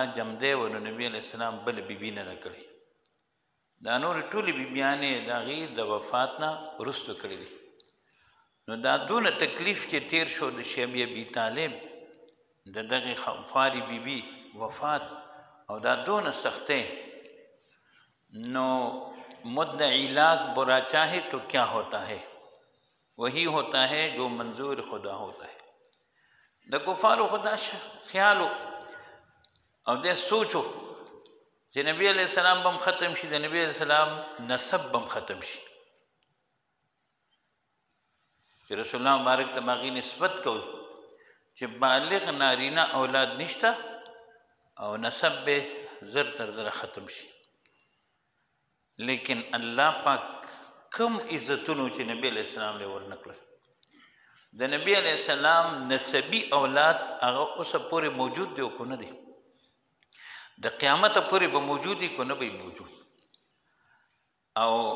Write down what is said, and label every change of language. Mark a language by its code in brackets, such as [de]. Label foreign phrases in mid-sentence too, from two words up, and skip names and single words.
[ps] جمدی و نو نبي علیه السلام بل بیبي نه کړي دا نورې ټولې بیبیانې د هغې د وفات نه وروسته کړي دي نو دا دونه تکلیف چې تیر شو د شیبي ابي طالب د دغې خواري بیبي وفات او دا دونه سختۍ نو [ur] مدعی لاکھ برا چاہے تو کیا ہوتا ہے وہی ہوتا ہے جو منظور خدا ہوتا ہے [ps] د کفارو خدا خیالو او د سوچو چې نبی علیہ السلام بم ختم شي د نبی علیہ السلام نسب بم ختم شي چې رسول الله مبارک ته باغی نسبت کول چې بالغ نارینه اولاد نشته او نسب به زر تر زر ختم شي لیکن الله پاک کم عزتونو چې نبی علیہ السلام له ورنکړل د نبی علیہ السلام نسبی اولاد هغه اوسه پورې موجود دی او کو نه دی د قیامت پورې به موجود دی کو نه به موجود او